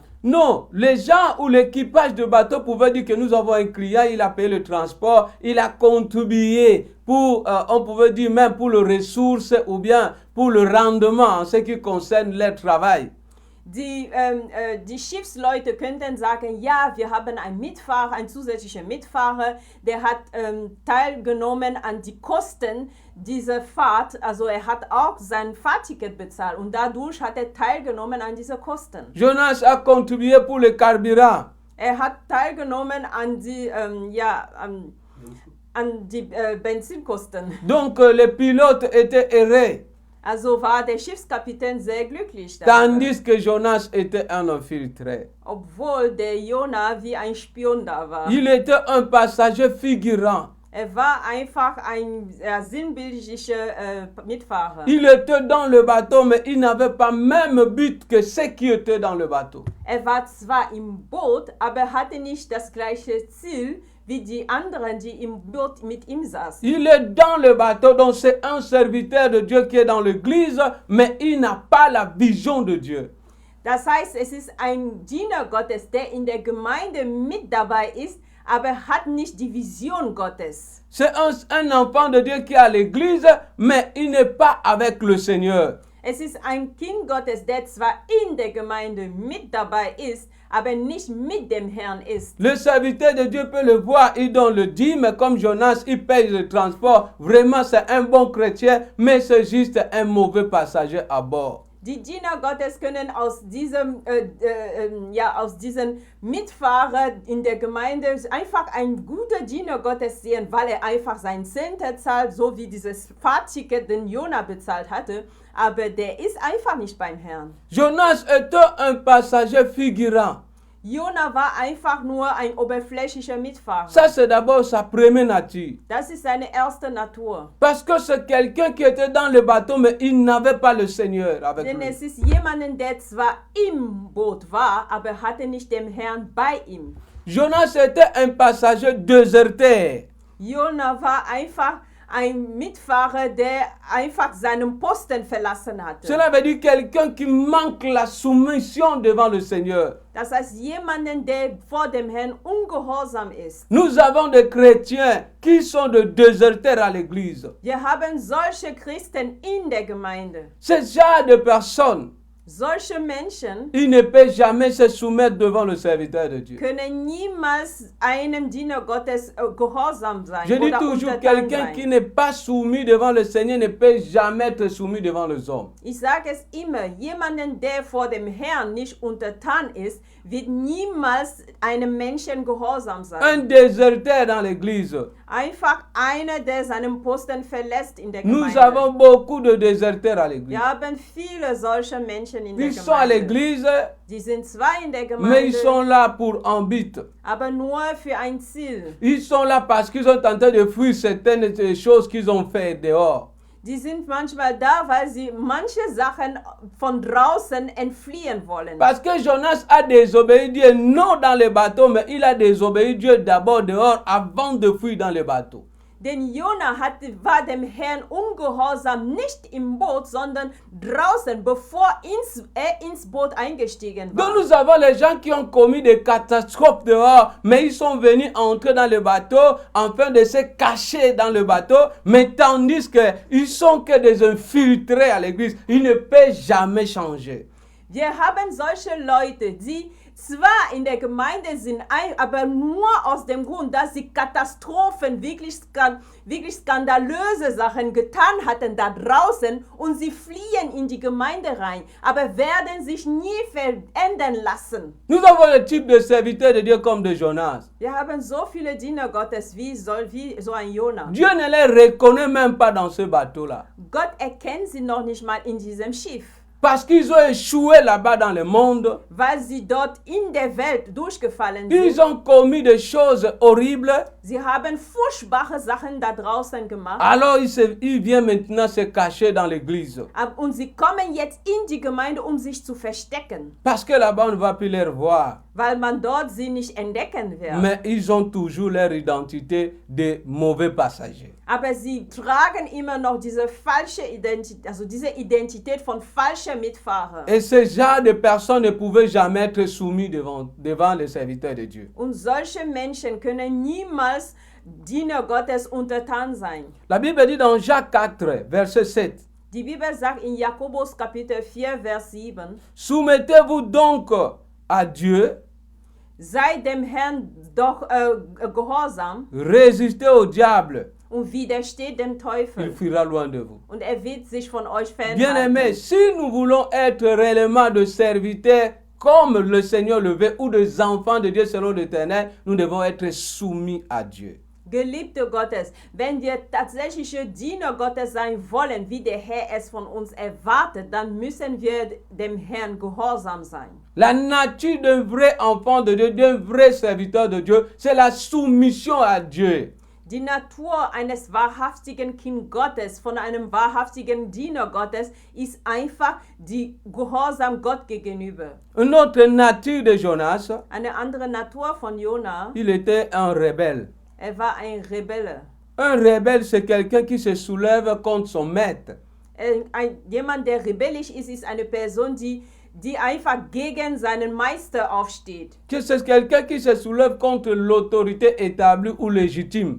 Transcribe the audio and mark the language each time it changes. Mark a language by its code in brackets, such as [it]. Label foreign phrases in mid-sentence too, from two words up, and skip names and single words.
[fr] Non, les gens ou l'équipage de bateau pouvaient dire que nous avons un client, il a payé le transport, il a contribué pour, on pouvait dire même pour les ressources ou bien pour le rendement en ce qui concerne leur travail. [de] Die Schiffsleute könnten sagen, ja, wir haben einen Mitfahrer, einen zusätzlichen Mitfahrer, der hat teilgenommen an die Kosten dieser Fahrt, also er hat auch sein Fahrticket bezahlt und dadurch hat er teilgenommen an diese Kosten. [fr] Jonas a contribué pour le carburant. [de] Er hat teilgenommen an die, Benzinkosten. [fr] Donc le pilote était erré. [de] Also war der Schiffskapitän sehr glücklich darüber, [fr] Tandis que Jonas était un infiltré. [de] obwohl der Jona wie ein Spion da war. [fr] Il était un passager figurant. [de] War einfach ein sinnbildlicher Mitfahrer. [fr] Il était dans le bateau, mais il n'avait pas même but que ceux qui étaient dans le bateau. [de] War zwar im Boot, aber hatte nicht das gleiche Ziel wie die anderen, die im Boot mit ihm saßen. [fr] Il est dans le bateau, donc c'est un serviteur de Dieu qui est dans l'église, mais il n'a pas la vision de Dieu. [de] Das heißt, es ist ein Diener Gottes, der in der Gemeinde mit dabei ist, aber hat nicht die Vision Gottes. [fr] C'est un enfant de Dieu qui est à l'église, mais il n'est pas avec le Seigneur. [de] Es ist ein Kind Gottes, der zwar in der Gemeinde mit dabei ist, aber nicht mit dem Herrn ist. [fr] Le serviteur de Dieu peut le voir, il donne le dîme, comme Jonas, il paye le transport. Vraiment, c'est un bon chrétien, mais c'est juste un mauvais passager à bord. [de] Die Diener Gottes können aus diesem Mitfahrer in der Gemeinde einfach ein guter Diener Gottes sehen, weil er einfach seinen Zehnter zahlt, so wie dieses Fahrticket den Jona bezahlt hatte. Aber der ist einfach nicht beim Herrn. [fr] Jonas était un passager figurant. [de] Jona war einfach nur ein oberflächlicher Mitfahrer. [fr] Ça, c'est d'abord sa première nature. [de] Das ist seine erste Natur. [fr] Parce que c'est quelqu'un qui était dans le bateau, mais il n'avait pas le Seigneur avec [de] Denn [fr] lui. [de] es ist jemand, der zwar im Boot war, aber hatte nicht den Herrn bei ihm. [fr] Jonas était un passager déserteur. [de] Jona war einfach ein Mitfahrer, der einfach seinen Posten verlassen hatte. [fr] Cela veut dire quelqu'un qui manque la soumission devant le Seigneur. [de] Das heißt, jemanden, der vor dem Herrn ungehorsam ist. [fr] Nous avons des chrétiens qui sont de déserteurs à l'église. [de] Wir haben solche Christen in der Gemeinde. [fr] Ce genre de personnes, [de] Solche Menschen [fr] ils ne peuvent jamais se soumettre devant le serviteur de Dieu. [de] können niemals einem Diener Gottes gehorsam sein. [fr] Je dis [de] oder [fr] toujours, [de] untertan [fr] quelqu'un [de] sein. [fr] qui n'est pas soumis devant le Seigneur ne peut jamais être soumis devant les hommes. [de] Ich sage es immer, jemanden, der vor dem Herrn nicht untertan ist, wird niemals einem Menschen gehorsam sein. [fr] Un déserteur dans l'église. [de] Einfach einer, der seinen Posten verlässt in der [fr] Nous [de] Gemeinde. [fr] avons beaucoup de déserteurs à l'église. [de] Wir haben viele solcher Menschen in der [fr] Ils sont à [de] Gemeinde. [fr] l'église, [de] Die sind zwar in der [fr] mais ils sont [de] Gemeinde, [fr] là pour un but. [de] aber nur für ein Ziel. [fr] Ils sont là parce qu'ils sont en train de fuir certaines choses qu'ils ont fait dehors. [de] Die sind manchmal da, weil sie manche Sachen von draußen entfliehen wollen. [fr] Parce que Jonas a désobéi Dieu, non dans le bateau, mais il a désobéi Dieu d'abord dehors avant de fuir dans le bateau. [de] Denn Jona war dem Herrn ungehorsam, nicht im Boot, sondern draußen, bevor er ins Boot eingestiegen war. [fr] Donc nous avons les gens qui ont commis des catastrophes dehors, mais ils sont venus entrer dans le bateau afin de se cacher dans le bateau, mais tandis qu'ils sont que des infiltrés à l'église, ils ne peuvent jamais changer. [de] Wir haben solche Leute, die zwar in der Gemeinde sind, aber nur aus dem Grund, dass sie Katastrophen, wirklich skandalöse Sachen getan hatten da draußen und sie fliehen in die Gemeinde rein, aber werden sich nie verändern lassen. [fr] Nous avons le type de serviteurs de Dieu comme de Jonas. [de] Wir haben so viele Diener Gottes wie so ein Jona. [fr] Dieu ne les reconnaît même pas dans ce bateau-là. [de] Gott erkennt sie noch nicht mal in diesem Schiff. [fr] Parce qu'ils ont échoué là-bas dans le monde. [de] Weil sie dort in der Welt durchgefallen [fr] Ils [de] sind. [fr] ont commis des choses horribles. [de] Sie haben furchtbare Sachen da draußen gemacht. [fr] Alors il vient maintenant se cacher dans l'église. [de] Und sie kommen jetzt in die Gemeinde, um sich zu verstecken. [fr] Parce que là-bas on ne va plus les voir. [de] Weil man dort sie nicht entdecken wird. [fr] Mais ils ont toujours leur identité de mauvais passagers. [de] Aber sie tragen immer noch diese falsche Identität, also diese Identität von falscher Mitfahrer. [fr] Et ce genre de personnes ne pouvaient jamais être soumis devant les serviteurs de Dieu. [de] Und solche Menschen können niemals Diener Gottes untertan sein. [fr] La Bible dit dans Jacques 4, verset 7. [de] Die Bibel sagt in Jakobus Kapitel 4, [fr] Vers 7, Soumettez-vous donc à Dieu, [de] sei dem Herrn doch gehorsam [fr] résistez au diable, [de] und widersteht dem [fr] il [de] Teufel. [fr] fuira loin de vous. [de] Und er wird sich von euch [fr] Bien-aimés, [de] fernhalten. [fr] si nous voulons être réellement de serviteurs comme le Seigneur le veut, ou des enfants de Dieu selon l'Éternel, nous devons être soumis à Dieu. [de] Geliebte Gottes, wenn wir tatsächliche Diener Gottes sein wollen, wie der Herr es von uns erwartet, dann müssen wir dem Herrn gehorsam sein. [fr] La nature d'un vrai enfant de Dieu, d'un vrai serviteur de Dieu, c'est la soumission à Dieu. [de] Die Natur eines wahrhaftigen Kind Gottes, von einem wahrhaftigen Diener Gottes, ist einfach die Gehorsam Gott gegenüber. [fr] Une autre nature de Jonas, [de] Eine andere Natur von Jona, [fr] il était un rebelle. [de] war ein Rebelle. [fr] Un rebelle, c'est quelqu'un qui se soulève contre son maître. [de] Jemand, der rebellisch ist, ist eine Person, die einfach gegen seinen Meister aufsteht. [fr] C'est quelqu'un qui se soulève contre l'autorité établie ou légitime.